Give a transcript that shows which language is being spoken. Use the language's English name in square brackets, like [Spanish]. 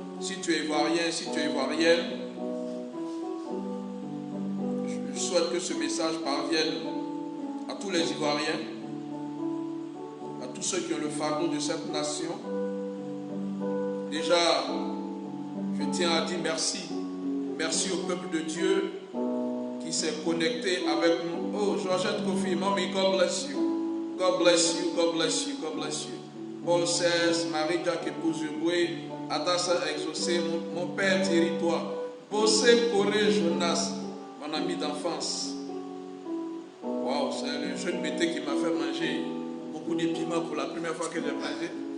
[French] Si tu es ivoirien, si tu es ivoirienne, je souhaite que ce message parvienne à tous les Ivoiriens, à tous ceux qui ont le fardeau de cette nation. Déjà, je tiens à dire merci. Merci au peuple de Dieu qui s'est connecté avec nous. [English] Oh, Georgette Kofi, Mommy, God bless you. God bless you, God bless you, God bless you. [French] Paul 16, Marie-Jacques Épouse-Boué, Adassa Exaucé, mon père Thierry-toi. Bossé Corée Jonas, mon ami d'enfance. Waouh, c'est le jeune mété qui m'a fait manger beaucoup de piments pour la première fois que j'ai mangé.